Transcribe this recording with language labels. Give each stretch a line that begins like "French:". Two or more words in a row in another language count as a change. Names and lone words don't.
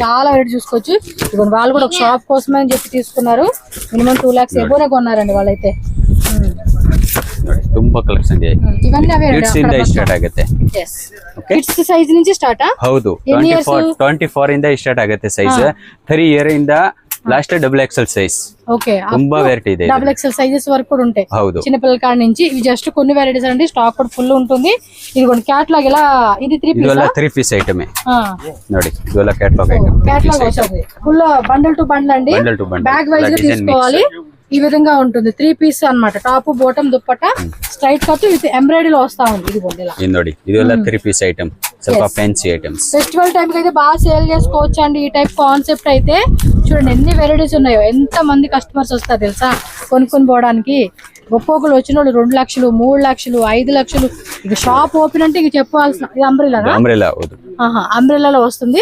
Telugu: చాలా వెరైటీ చూసుకోవచ్చు. ఇప్పుడు వాళ్ళు కూడా ఒక షాప్ కోసమే అని చెప్పి తీసుకున్నారు. మినిమం 2 lakhs ఎబోనే కొన్నారండి వాళ్ళైతే.
Kannada: ನೋಡಿ ತುಂಬಾ ಕಲೆಕ್ಷನ್ ಇದೆ.
Telugu: ఇవన్నీ అవే
Kannada: ಕಿಡ್ಸ್ ಇಂದ ಸ್ಟಾರ್ಟ್ ಆಗುತ್ತೆ.
English: kids size
Telugu: నుంచి స్టార్ట్
Kannada: ಹೌದು 24 ಇಂದ ಸ್ಟಾರ್ಟ್ ಆಗುತ್ತೆ ಸೈಜ್. 3 ಇಯರ್ ಇಂದ
English: last double XL size.
Telugu: ఓకే
Kannada: ತುಂಬಾ వెరైటీ ಇದೆ.
English: double XL sizes
Telugu: వరకు కూడా ఉంటాయి.
Kannada: ಹೌದು
Telugu: చిన్న పిల్లల కాడ నుంచి ఇవి జస్ట్ కొన్ని వెరైటీస్ అండి. స్టాక్ కూడా ఫుల్ ఉంటుంది. ఇది కూడా క్యాటలాగ్ ఇలా ఇది 3 పీస్.
Kannada: ಇದೆಲ್ಲ 3
English: piece item
Kannada: ನೋಡಿ. ಇದೆಲ್ಲ
English: catalog item.
Telugu: క్యాటలాగ్ వస్తుంది ఫుల్
English: bundle to bundle
Telugu: అండి.
English: bag wise
Telugu: గా తీసుకోవాలి. ఈ విధంగా ఉంటుంది 3 పీస్ అన్నమాట.
English: top bottom dupatta straight cut with embroidery
Telugu: వస్తా ఉంది. ఇది కూడా
Kannada: ఇది ನೋಡಿ. ಇದೆಲ್ಲ 3
English: piece item.
Kannada: ಸ್ವಲ್ಪ
English: fancy items. festival time
Telugu: కి అయితే బాగా సేల్ చేసుకోవచ్చు అండి. ఈ
English: type concept
Telugu: అయితే చూడండి ఎన్ని వెరైటీస్ ఉన్నాయో. ఎంత మంది కస్టమర్స్ వస్తారు తెలుసా కొనుక్కొని పోవడానికి. ఒక్కొక్కరు వచ్చిన వాళ్ళు 2 లక్షలు 3 లక్షలు 5 లక్షలు. ఇక
English: shop open
Telugu: అంటే ఇక చెప్పాల్సిన ఇది అంబ్రెల్లా. అంబ్రెల్లాలో వస్తుంది.